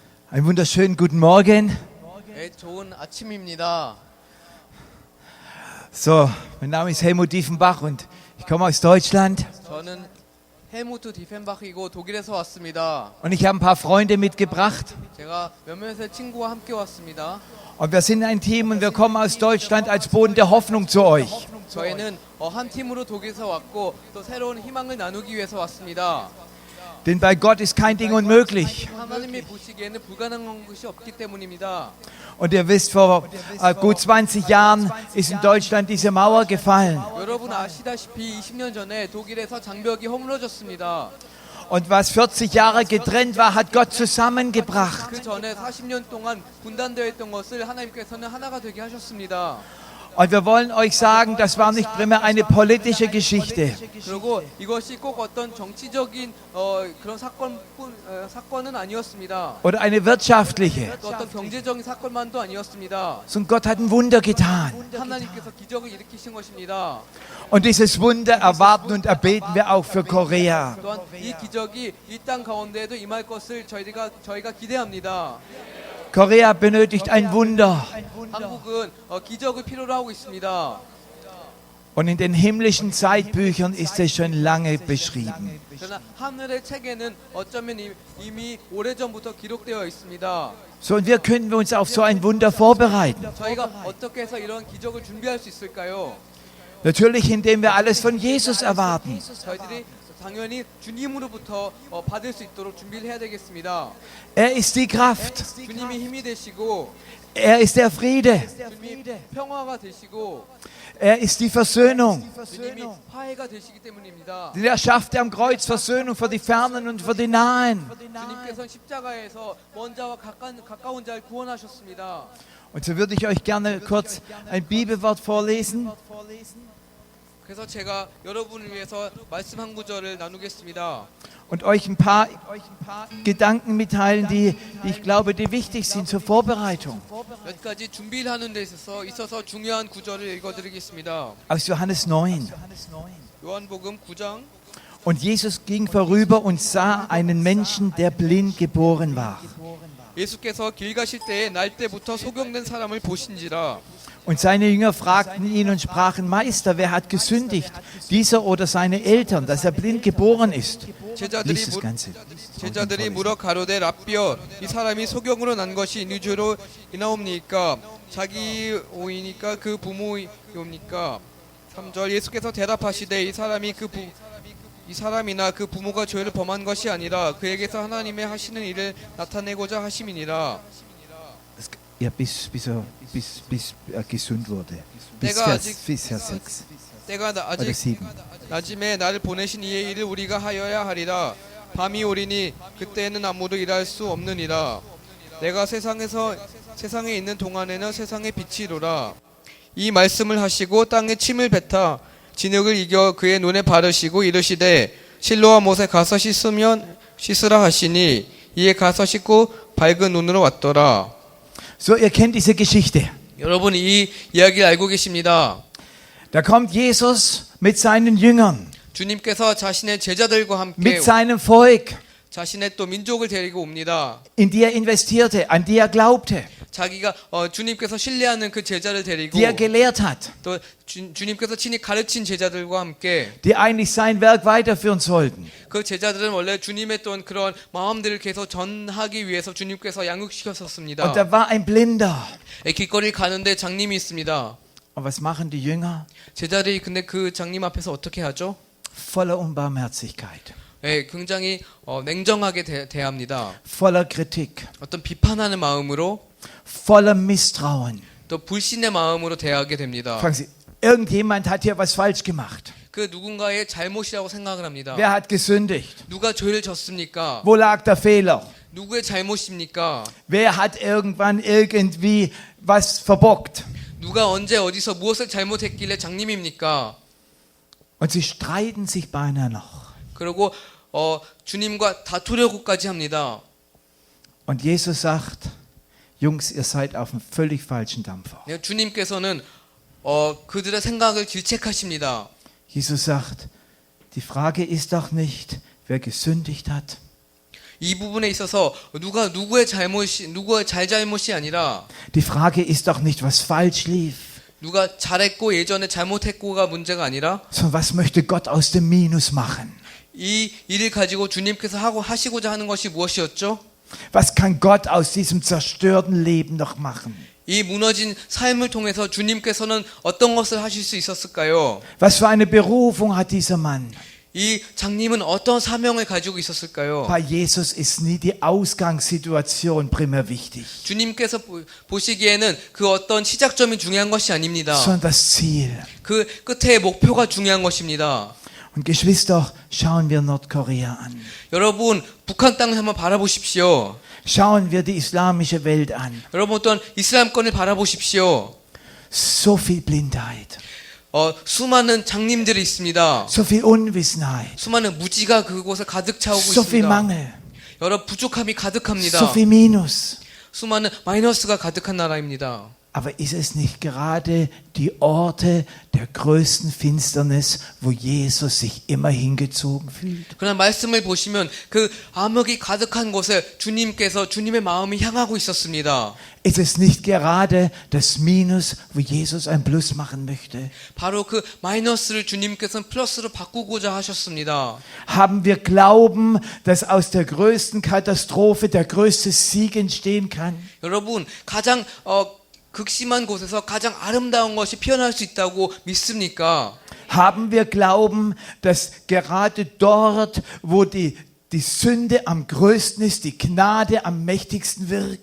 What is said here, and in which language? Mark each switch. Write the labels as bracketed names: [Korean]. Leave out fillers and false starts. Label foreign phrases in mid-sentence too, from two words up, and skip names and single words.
[German] Einen wunderschönen guten Morgen. [Korean] 네, 좋은 아침입니다. [German] So, mein Name ist Helmut Diefenbach und ich komme aus Deutschland. [Korean] 저는 헬무트 디펜바크이고 독일에서 왔습니다. [German] Und ich habe ein paar Freunde mitgebracht. [Korean] 제가 몇몇의 친구와 함께 왔습니다. [German] Und wir sind ein Team und wir kommen aus Deutschland als Boden der Hoffnung zu euch. [Korean] 저희는 한 팀으로 독일에서 왔고 또 새로운 희망을 나누기 위해서 왔습니다. [German] Denn bei Gott ist kein Ding unmöglich. [Korean] 하나님이 보시기에는 불가능한 것이 없기 때문입니다. [German] Und ihr wisst, vor gut 20 Jahren ist in Deutschland diese Mauer gefallen. [Korean] 여러분 아시다시피 20년 전에 독일에서 장벽이 허물어졌습니다. [German] Und was 40 Jahre getrennt war, hat Gott zusammengebracht. [Korean] 그 전에 40년 동안 분단되어 있던 것을 하나님께서는 하나가 되게 하셨습니다. [German] Und wir wollen euch sagen, das war nicht primär eine politische Geschichte. [Korean] 그리고 이것이 꼭 어떤 정치적인 그런 사건은 아니었습니다. [German] Oder eine wirtschaftliche. [Korean] 또 어떤 경제적인 사건만도 아니었습니다. [German] Sondern Gott hat ein Wunder getan. [Korean] 하나님께서 기적을 일으키신 것입니다. [German] Und dieses Wunder erwarten und erbeten wir auch für Korea. [Korean] 또한 이 기적이 이 땅 가운데에도 임할 것을 저희가 기대합니다. [German] Korea benötigt ein Wunder. [Korean] 한국은 기적을 필요로 하고 있습니다. [German] Und in den himmlischen Zeitbüchern ist es schon lange beschrieben. [Korean] 그러나 하늘의 책에는 어쩌면 이미 오래전부터 기록되어 있습니다. [German] So, und wie können wir uns auf so ein Wunder vorbereiten? [Korean] 저희가 어떻게 해서 이런 기적을 준비할 수 있을까요? [German] Natürlich, indem wir alles von Jesus erwarten. [Korean] 저희들이 당연히 주님으로부터 받을 수 있도록 준비를 해야 되겠습니다. [German] Er ist die Kraft. [Korean] 주님이 힘이 되시고 [German] Er ist der Friede. [Korean] 주님이 평화가 되시고 [German] Er ist die Versöhnung. [Korean] 주님이 화해가 되시기 때문입니다. [German] Denn er schafft am Kreuz Versöhnung für die Fernen und für die Nahen. [Korean] 주님께서는 십자가에서 먼 자와 가까운 자를 구원하셨습니다. [German] Und so würde ich euch gerne kurz ein Bibelwort vorlesen. [Korean] 그래서 제가 여러분을 위해서 말씀 한 구절을 나누겠습니다. [German] Und euch ein paar Gedanken mitteilen, die ich glaube, die wichtig sind zur Vorbereitung. [Korean] 몇 가지 준비를 하는 데 있어서 중요한 구절을 읽어드리겠습니다. [German] Aus Johannes 9. [Korean] 요한복음 9장. [German] Und Jesus ging vorüber und sah einen Menschen, der blind geboren war. [Korean] 예수께서 길 가실 때에 날 때부터 소경된 사람을 보신지라. [German] Und seine Jünger fragten ihn und sprachen: Meister, wer hat gesündigt, dieser oder seine Eltern, dass er blind geboren ist? Lies das Ganze. [Korean] 제자들이 물어 가로되 랍비여 이 사람이 소경으로 난 것이 누주로 이나옵니까? 자기 오이니까 그 부모이옵니까? 3절 예수께서 대답하시되 이 사람이나 그 부모가 죄를 범한 것이 아니라 그에게서 하나님의 하시는 일을 나타내고자 하심이니라. [German] Ja, bis er gesund wurde. Bis Vers 6. [Korean] 때가 [German] Oder [Korean] 아직 7. 낮음에 나를 보내신 이의 일을 우리가 하여야 하리라. 밤이 오리니 그때에는 아무도 일할 수 없느니라. 내가 세상에 있는 동안에는 세상의 빛이로라. 이 말씀을 하시고 땅에 침을 뱉어 진흙을 이겨 그의 눈에 바르시고 이르시되 실로와 못에 가서 씻으라 하시니 이에 가서 씻고 밝은 눈으로 왔더라. [German] So, ihr kennt diese Geschichte. [Korean] 여러분 이 이야기를 알고 계십니다. [German] Da kommt Jesus mit seinen Jüngern, [Korean] 주님께서 자신의 제자들과 함께 [German] mit seinem Volk, [Korean] 자신의 또 민족을 데리고 옵니다. [German] in die er investierte, an die er glaubte, [Korean] 자기가 주님께서 신뢰하는 그 제자를 데리고 [German] die er gelehrt hat, [Korean] 또 주님께서 친히 가르친 제자들과 함께 [German] die eigentlich sein Werk weiterführen sollten. [Korean] 그 제자들은 원래 주님의 또 그런 마음들을 계속 전하기 위해서 주님께서 양육시켰었습니다. [German] Und da war ein Blinder. [Korean] 길거리를 가는데 장님이 있습니다. [German] Und was machen die Jünger? [Korean] 제자들이 근데 그 장님 앞에서 어떻게 하죠? [German] Voller Unbarmherzigkeit, [Korean] 굉장히 냉정하게 대합니다. [German] voller Kritik, [Korean] 어떤 비판하는 마음으로 [German] voller Misstrauen. [Korean] 또 불신의 마음으로 대하게 됩니다. [German] Fragen Sie, irgendjemand hat hier was falsch gemacht. [Korean] 그 누군가의 잘못이라고 생각을 합니다. [German] Wer hat gesündigt? [Korean] 누가 죄를 졌습니까? [German] Wo lag der Fehler? [Korean] 누구의 잘못입니까? [German] Wer hat irgendwann irgendwie was verbockt? [Korean] 누가 언제 어디서 무엇을 잘못했길래 장님입니까? [German] Und sie streiten sich beinahe noch. [Korean] 그리고 주님과 다투려고까지 합니다. [German] Und Jesus sagt: Jungs, ihr seid auf einem völlig falschen Dampfer. [Korean] 주님께서는 그들의 생각을 질책하십니다. [German] Jesus sagt: Die Frage ist doch nicht, wer gesündigt hat. [Korean] 이 부분에 있어서 누가 누구의 잘잘못이 아니라 [German] Die Frage ist doch nicht, was falsch lief, [Korean] 누가 잘했고 예전에 잘못했고가 문제가 아니라 [German] sondern was möchte Gott aus dem Minus machen? [Korean] 이 일을 가지고 주님께서 하시고자 하는 것이 무엇이었죠? [German] Was kann Gott aus diesem zerstörten Leben noch machen? [Korean] 이 무너진 삶을 통해서 주님께서는 어떤 것을 하실 수 있었을까요? [German] Was für eine Berufung hat dieser Mann? [Korean] 이 장님은 어떤 사명을 가지고 있었을까요? [German] Bei Jesus ist nie die Ausgangssituation primär wichtig, [Korean] 주님께서 보시기에는 그 어떤 시작점이 중요한 것이 아닙니다. [German] sondern das Ziel. [Korean] 그 끝의 목표가 중요한 것입니다. [German] Und Geschwister, schauen wir Nordkorea an. [Korean] 여러분, 북한 땅을 한번 바라보십시오. [German] Schauen wir die islamische Welt an. [Korean] 여러분 어떤 이슬람권을 바라보십시오. [German] So viel Blindheit, [Korean] 수많은 장님들이 있습니다. [German] so viel Unwissenheit, [Korean] 수많은 무지가 그곳에 가득 차오고 [German] so viel [Korean] 있습니다. [German] Mangel, [Korean] 여러 부족함이 가득합니다. [German] so viel Minus. [Korean] 수많은 마이너스가 가득한 나라입니다. [German] Aber ist es nicht gerade die Orte der größten Finsternis, wo Jesus sich immer hingezogen fühlt? [Korean] 그러나 말씀을 보시면 그 암흑이 가득한 곳에 주님께서 주님의 마음이 향하고 있었습니다. [German] Ist es nicht gerade das Minus, wo Jesus ein Plus machen möchte? [Korean] 바로 그 마이너스를 주님께서는 플러스로 바꾸고자 하셨습니다. [German] Haben wir Glauben, dass aus der größten Katastrophe der größte Sieg entstehen kann? [Korean] 여러분 가장 극심한 곳에서 가장 아름다운 것이 피어날 수 있다고 믿습니까? [German] Haben wir Glauben, dass gerade dort, wo die Sünde am größten ist, die Gnade am mächtigsten wirkt?